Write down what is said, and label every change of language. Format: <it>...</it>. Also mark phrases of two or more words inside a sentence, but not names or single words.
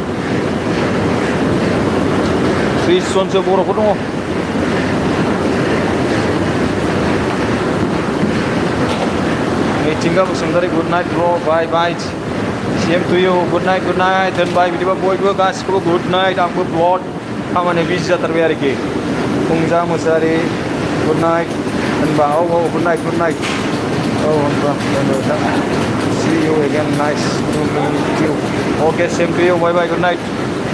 <brx>30 जनसो बर'फोर दङ मिथिंगा बसुमतारी</brx> <en>good night bro bye same to you good night</en> <brx>दोनबाय बिदिबा बयबो गासिखौबो</brx> <en>good night</en> <brx>आंबो ब्लड खामानि बिजि जाथारबाय आरोखि फुंजा मुसाहारि</brx> <en>good night</en> <brx>होनबा औ</brx> <en>good night</en> <brx>औ होनबा</brx> <en>see you again nice to meet you okay same to you bye good night</en>